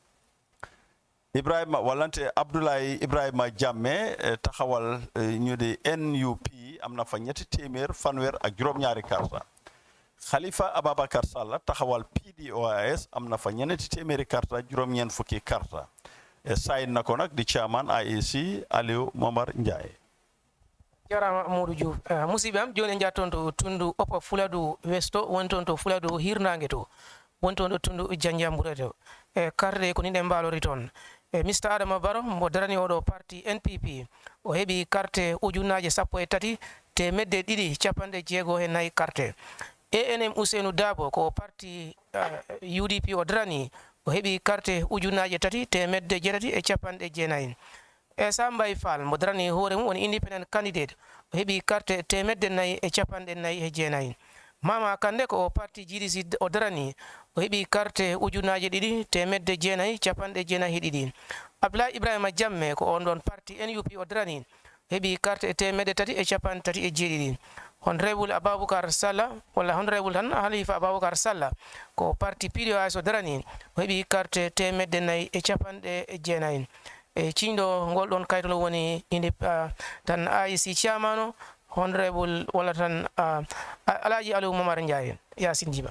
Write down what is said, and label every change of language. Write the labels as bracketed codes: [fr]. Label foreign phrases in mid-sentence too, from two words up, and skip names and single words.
[wo] Ibrahima walante Abdoulaye Ibrahima Jammeh taxawal ñu di NUP am na fa ñetti téeméer fanweer ak juróom-ñaari karta Khalifa Ababakar Sall taxawal PDOIS am na fa ñeneenti téeméeri karta juróom-ñeent fukki karta sayin na ko nag di chairman IEC Aliou Momar Ndiaye [ff] jarama Modou Diouf musidɓe am joni jatton to tundu oppa fuladu westo wonton to fuladu hirnangue to wonton ɗo tundu janjambure to karde ko ni ɗe mbalori toon Mr Adama Barrow mo darani oɗo parti NPP o heɓi carte ujunnaje 13 temedde ɗiɗi capanɗe jeego e nayyi carte ANM Ousseynou Dabo ko parti UDP o darani o heɓi carte ujunnaje 3 temedde jeetati e capanɗe jeenayyi Sambay Fall mo darani hoore mum woni [en] independent candidate [ff] o heɓi carte temedde nayyi e capanɗe nayyi e jeenayyi Mama Kande ko parti GDC o darani o heɓi carte ujunnaje 2 temedde jeenayyi capanɗe jeenayyi e ɗiɗi Abdoulaye Ibrahima Jammeh ko on ɗon parti NUP o darani o heɓi carte temedde 3 e capanɗe 3 e jeeɗiɗi Honorable Ababakar Salla walla Honorable tan Halifa Ababakar Salla ko parti PDOIS o darani o heɓi carte temedde nayyi e capanɗe jeenayyi e ciñɗo ngol ɗon kaytolo woni inde tan IEC chairman o Honorable walla tan Alaji Aliou Momar Ndiaye Yasin Djiba